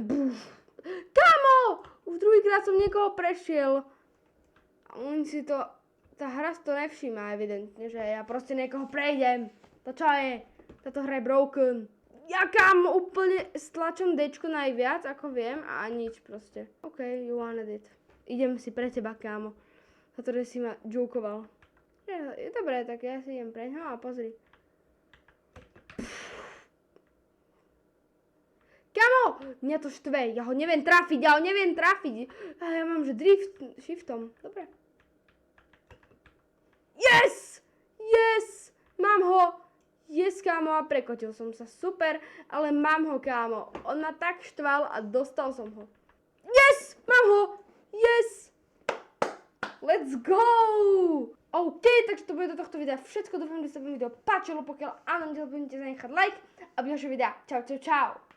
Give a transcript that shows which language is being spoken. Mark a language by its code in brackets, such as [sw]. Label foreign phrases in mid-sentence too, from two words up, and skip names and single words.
[sk] Buf. Kámo! Už druhýkrát som niekoho prešiel. A on si to... Tá hra si to nevšíma evidentne, že ja proste niekoho prejdem. To čo je? Táto hra je broken. Ja kámo úplne stlačom Dčko najviac, ako viem, a nič proste. [en] OK, you wanted it. [sk] Idem si pre teba, kámo. Za to, že si ma jokoval. Je dobré, tak ja si idem preň. A pozri. Kámo! Mňa to štve, ja ho neviem trafiť. A ja mám, že drift shiftom. Dobre. Yes! Mám ho! Yes, kámo, a prekotil som sa. Super, ale mám ho, kámo. On ma tak štval a dostal som ho. Yes! Mám ho! [en] Yes! Let's go! [sk] OK, takže to bude do tohto videa všetko. Dúfam, že sa vám video páčilo. Pokiaľ áno, nezabudnite zanechať like a ďalšie videa. Čau.